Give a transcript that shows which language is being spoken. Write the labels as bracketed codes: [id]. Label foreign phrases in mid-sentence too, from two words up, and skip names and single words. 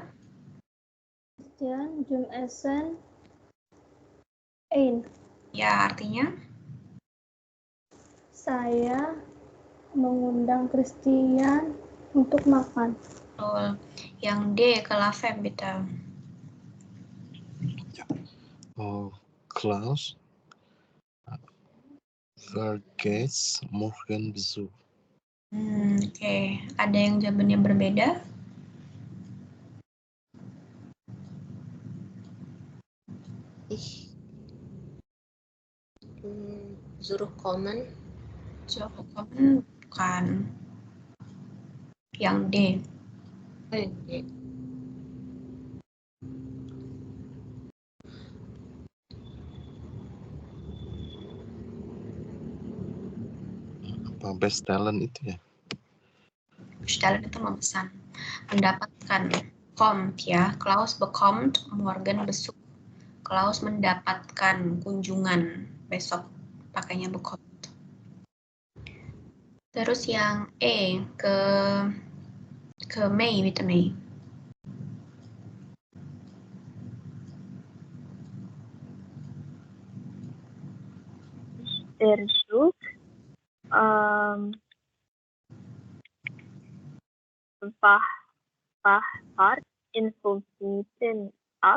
[de] Christian, zum Essen, ein. [id] Ya, artinya? Saya mengundang Christian untuk makan. Betul. Yang D ke Lavem, bitte. [de] Oh, Klaus vergeht morgen Besuch. [id] Oke. Ada yang jawabannya berbeda? [de] Ich zurückkommen. [id] Zurückkommen bukan. Yang D. Apa bestellen itu ya? Bestellen itu memesan. Mendapatkan. Kommt ya. [de] Klaus bekommt morgen Besuch. [id] Klaus mendapatkan kunjungan besok. Pakainya bekommt. Terus yang E ke Mei, bitte Mei. [de] Der Zug fahrt in 5 Minuten ab.